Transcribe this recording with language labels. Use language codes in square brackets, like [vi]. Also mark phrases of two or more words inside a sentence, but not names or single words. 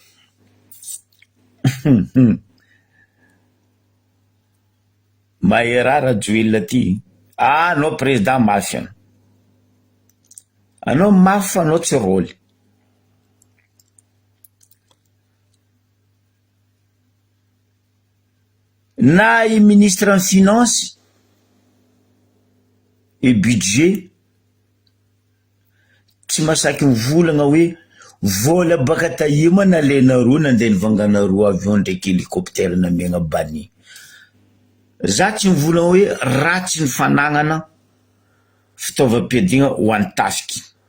[mg] Maherara Joel ty. Anao président mafy ano. Anao mafy fa anao tsy rôly. Na i [fr] ministre en finance et budget [mg] tsy masaky mivolagna hoe vola baka taima nalenareo nandeha nivanganareo avion ndraiky hélicoptère namiagna bani. Za tsy mivolagna hoe ratsy ny fanagnana fitaovam-piadina ho antasiky.